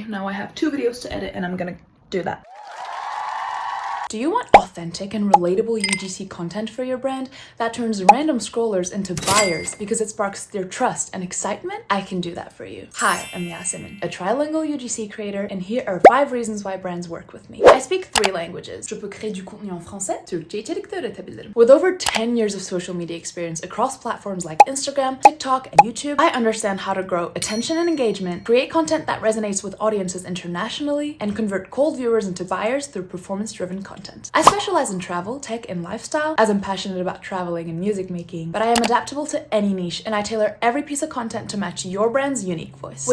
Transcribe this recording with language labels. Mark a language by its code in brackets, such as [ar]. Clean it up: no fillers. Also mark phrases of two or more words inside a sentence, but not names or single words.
[en] Now I have 2 videos to edit and I'm gonna do that. Do you want authentic and relatable UGC content for your brand that turns random scrollers into buyers because it sparks their trust and excitement? I can do that for you. Hi, I'm Yasemin, a trilingual UGC creator, and here are 5 reasons why brands work with me. I speak 3 languages. [fr] Je peux créer du contenu en français, [tr] Türkçe içerikler üretebilirim. [en] With over 10 years of social media experience across platforms like Instagram, TikTok, and YouTube, I understand how to grow attention and engagement, create content that resonates with audiences internationally, and convert cold viewers into buyers through performance-driven content. I specialize in travel, tech, and lifestyle, as I'm passionate about traveling and music making, but I am adaptable to any niche, and I tailor every piece of content to match your brand's unique voice.